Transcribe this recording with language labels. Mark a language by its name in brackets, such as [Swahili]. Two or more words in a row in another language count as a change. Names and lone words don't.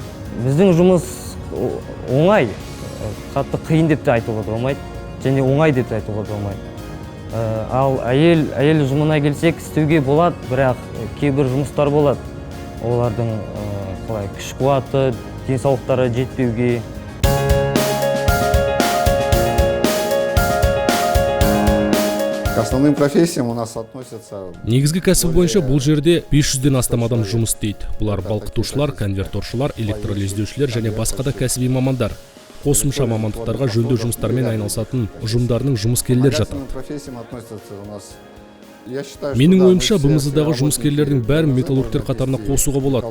[Kazakh] Біздің жұмыс оңай, қатты қиын деп те айтуға болмайды, және оңай деп те айтуға болмайды. Ал әйел жұмына келсек, істеуге болады, бірақ кейбір жұмыстар болады. Олардың күш қуаты, денсаулықтары жетпеуге. [Russian] К основным профессиям у нас относятся... [Kazakh] Негізгі кәсіп бойынша бұл жерде 500-ден астам адам жұмыс істейді. Бұлар балқытушылар, конверторшылар, электролиздеушілер және басқа да кәсіби мамандар. Қосымша мамандықтарға жөндеу жұмыстармен айналысатын ұжымдарының жұмыскерлер жатыр. Менің ойымша БМЗ-дағы жұмыскерлердің бәрін металлургтер қатарына қосуға болады.